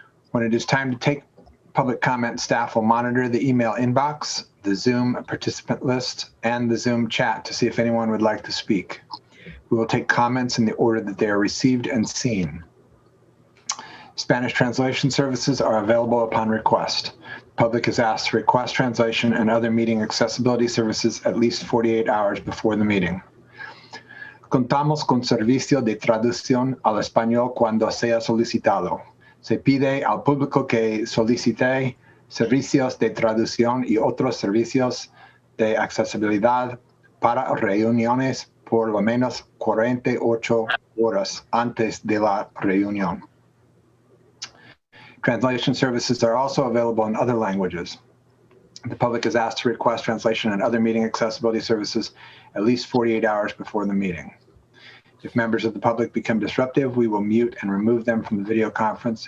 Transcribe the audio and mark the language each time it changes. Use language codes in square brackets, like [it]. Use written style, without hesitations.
[en] When it is time to take public comment, staff will monitor the email inbox, the Zoom participant list, and the Zoom chat to see if anyone would like to speak. We will take comments in the order that they are received and seen. Spanish translation services are available upon request. The public is asked to request translation and other meeting accessibility services at least 48 hours before the meeting. [es] Contamos con servicio de traducción al español cuando sea solicitado. Se pide al público que solicite servicios de traducción y otros servicios de accesibilidad para reuniones por lo menos 48 horas antes de la reunión. [en] Translation services are also available in other languages. The public is asked to request translation and other meeting accessibility services at least 48 hours before the meeting. If members of the public become disruptive, we will mute and remove them from the video conference.